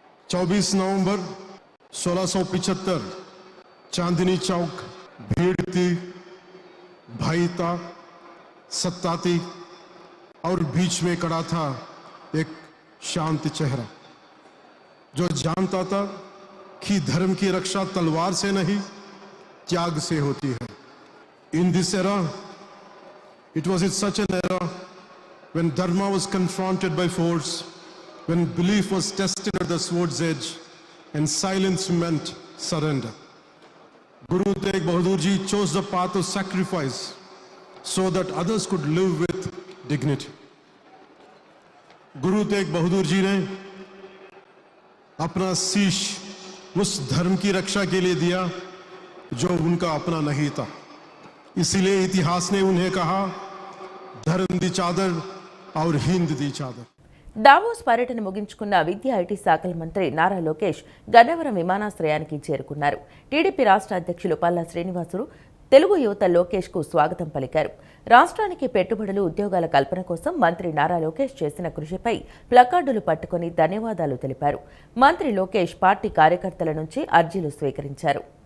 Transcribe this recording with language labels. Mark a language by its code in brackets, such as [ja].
[hi] 24 नवंबर 1675 चांदनी चौक भीड़ थी, भय था, सत्ता थी और बीच में खड़ा था एक शांत चेहरा जो जानता था कि धर्म की रक्षा तलवार से नहीं त्याग से होती है। [en] In this era, it was in such an era when dharma was confronted by force, when belief was tested at the sword's edge and silence meant surrender. Guru Tegh Bahadur Ji chose the path of sacrifice so that others could live with dignity. [hi] Guru Tegh Bahadur ji ने अपना शीश उस धर्म की रक्षा के लिए दिया जो उनका अपना नहीं था। इसीलिए इतिहास ने उन्हें कहा, धर्म दी चादर और हिंद दी चादर। [te] దావోస్ పర్యటన ముగించుకున్న విద్యా ఐటీ శాఖల మంత్రి నారా లోకేష్ గన్నవరం విమానాశ్రయానికి చేరుకున్నారు. టీడీపీ రాష్ట్ర అధ్యక్షులు పల్లా శ్రీనివాసులు తెలుగు యువత లోకేష్ కు స్వాగతం పలికారు. రాష్ట్రానికి పెట్టుబడులు, ఉద్యోగాల కల్పన కోసం మంత్రి నారా లోకేష్ చేసిన కృషిపై ప్లకార్డులు పట్టుకుని ధన్యవాదాలు తెలిపారు. మంత్రి లోకేష్ పార్టీ కార్యకర్తల నుంచి అర్జీలు స్వీకరించారు.